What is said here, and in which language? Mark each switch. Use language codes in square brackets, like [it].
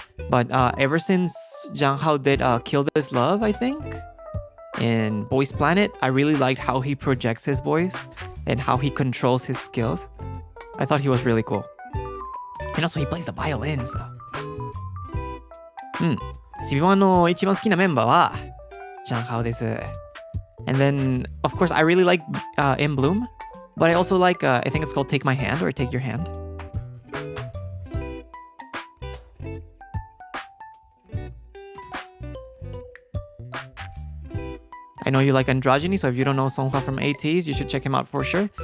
[en] But ever since Zhang Hao did Kill This Love, I think, in Boys Planet, I really liked how he projects his voice and how he controls his skills. I thought he was really cool. And also he plays the violins. [ja] CB1 の一番好きなメンバーはジャンハオです。 [en] And then, of course, I really like In Bloom, but I also like, I think it's called Take My Hand or Take Your Hand. I know you like Androgyny, so if you don't know Songhwa from ATEEZ, you should check him out for sure.